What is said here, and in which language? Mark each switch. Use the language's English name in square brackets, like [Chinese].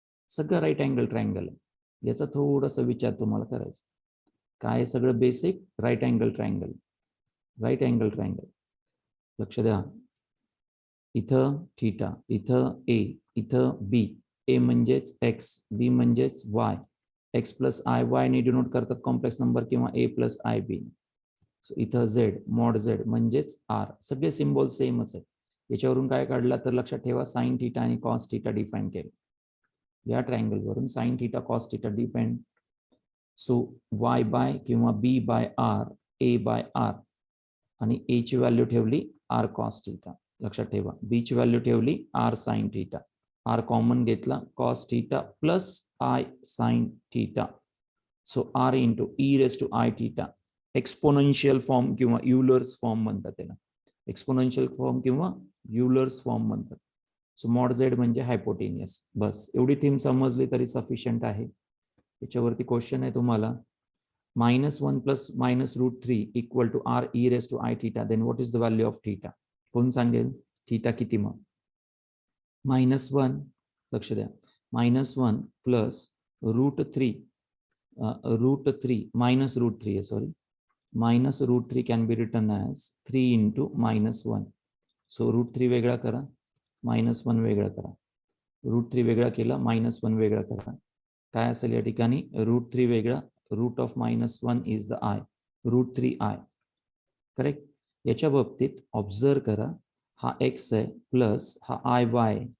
[Marathi] सगळं right angle triangle आहे. याचा थोडासा विचार तुम्हाला करायचा. काय सगळं basic? Right angle triangle. Right angle triangle लक्ष द्या. इथं थीटा, इथं ए, इथं बी. ए म्हणजेच एक्स, बी म्हणजेच Y. X plus I Y ने डिनोट करतात कॉम्प्लेक्स नंबर किंवा ए प्लस आय बी. सो इथं झेड, मॉड झेड म्हणजेच आर. सगळे सिम्बॉल सेमच आहेत. याच्यावरून काय काढला तर लक्षात ठेवा, साइन थीटा आणि कॉस थीटा डिफाईन केले. या ट्रायंगल वरून sine theta cos theta depend. So y by किंवा बी बाय आर, ए बाय आर, आणि ए ची व्हॅल्यू ठेवली आर कॉस थीटा. लक्षात ठेवा, बी ची व्हॅल्यू ठेवली R sine theta. R common घेतला, cos theta plus I sine theta. So R into E raise to I theta. Exponential form किंवा युलर्स फॉर्म म्हणतात त्याला. एक्सपोनेन्शियल फॉर्म किंवा युलर्स फॉर्म म्हणतात. सो मॉड झेड म्हणजे hypotenuse. बस एवढी theme समजली तरी सफिशियंट आहे. त्याच्यावरती क्वेश्चन आहे तुम्हाला, [English] -1 plus -√3 equal to R e raised to I theta, then what is the value of theta? [Marathi] कोण सांगेल? थीटा किती मग? [English] -1, [Marathi] लक्ष द्या, [English] -1 plus √3, -√3 sorry, -√3 can be written as 3 into -1. [Marathi] So √3 वेगळा करा, -1 वेगळा करा. √3 वेगळा केला, -1 वेगळा करा. काय असेल या ठिकाणी? √3 वेगळा, [English] Root of -1 is the i, √3i. Correct? [Marathi] याच्या बाबतीत ऑब्झर्व करा, हा एक्स आहे प्लस हा आय वाय.